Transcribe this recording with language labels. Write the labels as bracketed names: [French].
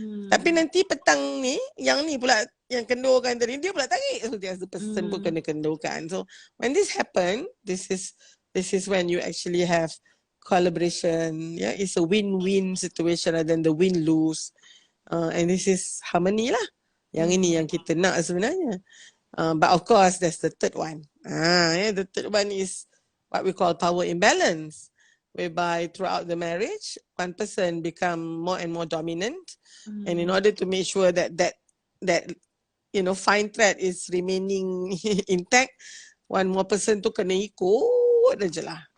[Malay] Tapi nanti petang ni, yang ni pula yang kendurkan tadi, dia pula tarik. [English] So the other person [Malay] pun kena kendurkan. [English] So when this happen, this is when you actually have collaboration. Yeah, it's a win-win situation rather than the win-lose. And this is harmony lah. [Malay] Yang ini yang kita nak sebenarnya. [English] But of course, there's the third one. The third one is what we call power imbalance, whereby throughout the marriage, one person become more and more dominant, and in order to make sure that you know fine thread is remaining intact, one more person [Malay] tu kena ikut aja lah.